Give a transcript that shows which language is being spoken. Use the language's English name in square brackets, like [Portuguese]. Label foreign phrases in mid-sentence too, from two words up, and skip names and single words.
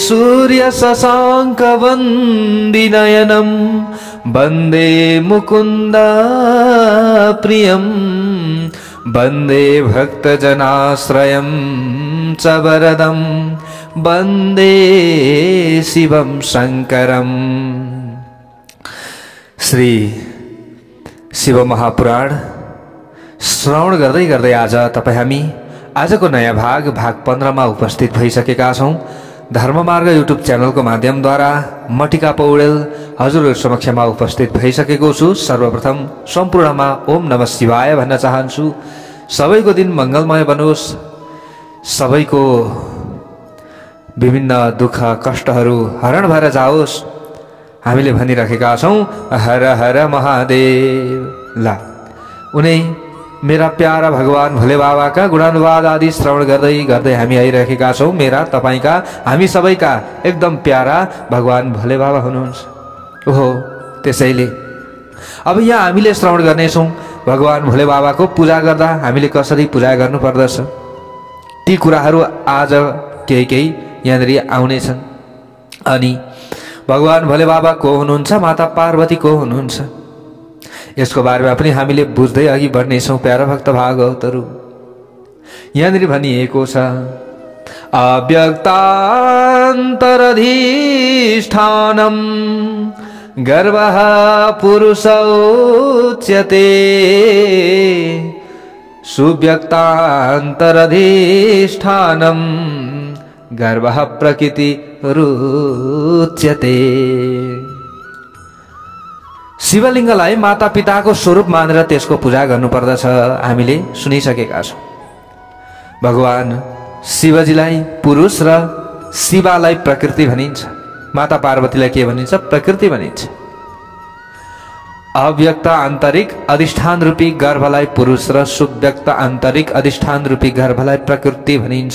[Sanskrit] सूर्यशशाङ्कवन्दिनयनं वन्दे मुकुन्द प्रियं वन्दे भक्तजनाश्रयं च वरदं वन्दे शिवं शङ्करम्। [Nepali] श्री शिव महापुराण श्रवण गर्दै गर्दै आज तपाई हामी आजको नयाँ भाग 15 मा उपस्थित भइसकेका छौं। धर्ममार्ग युट्युब च्यानलको माध्यमद्वारा म टिका पौडेल हजुरहरु समक्षमा उपस्थित भइसकेको छु। सर्वप्रथम सम्पूर्णमा [Sanskrit] ओम नमः शिवाय [Nepali] भन्न चाहन्छु। सबैको दिन मंगलमय बनोस्, सबैको विभिन्न दुःख कष्टहरू हरण भएर जाओस् हामीले भनिराखेका छौं। हर हर महादेव। ला उनै मेरा प्यारा भगवान भोले बाबाका गुणानुवाद आदि श्रवण गर्दै गर्दै हामी आइरहेका छौं। मेरा तपाईका हामी सबैका एकदम प्यारा भगवान भोले बाबा हुनुहुन्छ। ओहो, त्यसैले अब यहाँ हामीले श्रवण गर्नेछौं भगवान भोले बाबाको पूजा गर्दा हामीले कसरी पूजा गर्नुपर्दछ। ती कुराहरू आज केही यहाँनिर आउनेछन्। अनि भगवान भोले बाबा को हुनुहुन्छ, माता पार्वती को हुनुहुन्छ, यसको बारेमा पनि हामीले बुझ्दै अघि बढ्नेछौं। प्यारा भक्त भागवतहरु, यहाँनिर भनिएको छ [Sanskrit] अव्यक्तान्तरधिष्ठानं गर्भः पुरुषोच्यते सुव्यक्तान्तरधिष्ठानं गर्भः प्रकृति रुच्यते। [Nepali] शिवलिङ्गलाई माता पिताको स्वरूप मानेर त्यसको पूजा गर्नुपर्दछ हामीले सुनिसकेका छौं। भगवान शिवजीलाई पुरुष र शिवालाई प्रकृति भनिन्छ। माता पार्वतीलाई के भनिन्छ? प्रकृति भनिन्छ। अव्यक्त आन्तरिक अधिष्ठान रूपी गर्भलाई पुरुष र सुव्यक्त आन्तरिक अधिष्ठान रूपी गर्भलाई प्रकृति भनिन्छ।